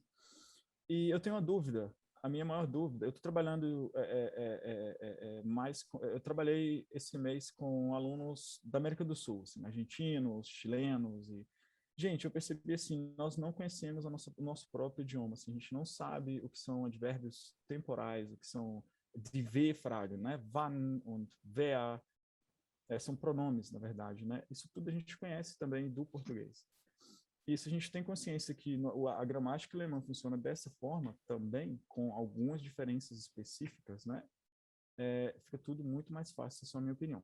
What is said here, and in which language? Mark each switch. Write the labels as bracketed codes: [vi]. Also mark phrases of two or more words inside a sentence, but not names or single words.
[pt] E eu tenho uma dúvida, a minha maior dúvida, eu estou trabalhando eu trabalhei esse mês com alunos da América do Sul, assim, argentinos, chilenos, e, gente, eu percebi assim, nós não conhecemos o nosso próprio idioma, assim, a gente não sabe o que são advérbios temporais, o que são [de] die W-Frage, [pt] né? [de] Wann und wer, [pt] são pronomes, na verdade, né? Isso tudo a gente conhece também do português. E se a gente tem consciência que a gramática alemã funciona dessa forma também, com algumas diferenças específicas, né? Fica tudo muito mais fácil, essa é a minha opinião.